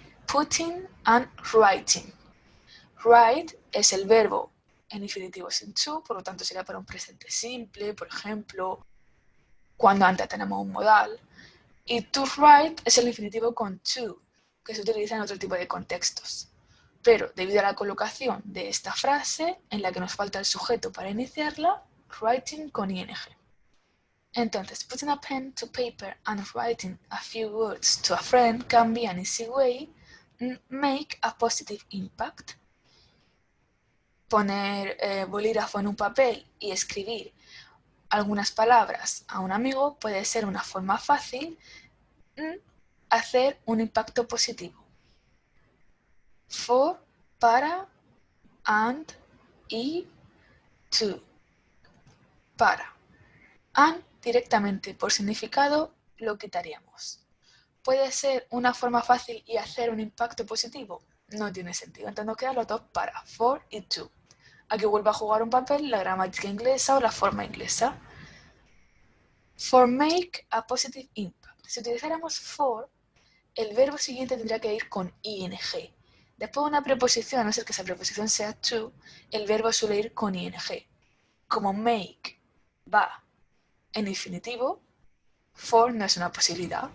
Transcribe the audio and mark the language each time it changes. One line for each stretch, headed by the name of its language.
English: Putting and writing.
Spanish: Write es el verbo en infinitivo sin to, por lo tanto sería para un presente simple, por ejemplo, cuando antes tenemos un modal. Y to write es el infinitivo con to, que se utiliza en otro tipo de contextos. Pero debido a la colocación de esta frase, en la que nos falta el sujeto para iniciarla, writing con ing. Entonces,
English: putting a pen to paper and writing a few words to a friend can be an easy way make a positive impact.
Spanish: Poner bolígrafo en un papel y escribir algunas palabras a un amigo puede ser una forma fácil hacer un impacto positivo. For, para, and, y, to. Para. And directamente por significado lo quitaríamos. ¿Puede ser una forma fácil y hacer un impacto positivo? No tiene sentido. Entonces nos quedan los dos para, for y to. Aquí vuelve a jugar un papel la gramática inglesa o la forma inglesa.
English: For make a positive impact.
Spanish: Si utilizáramos for, el verbo siguiente tendría que ir con ing. Después de una preposición, a no ser que esa preposición sea to, el verbo suele ir con ing. Como make va en infinitivo, for no es una posibilidad.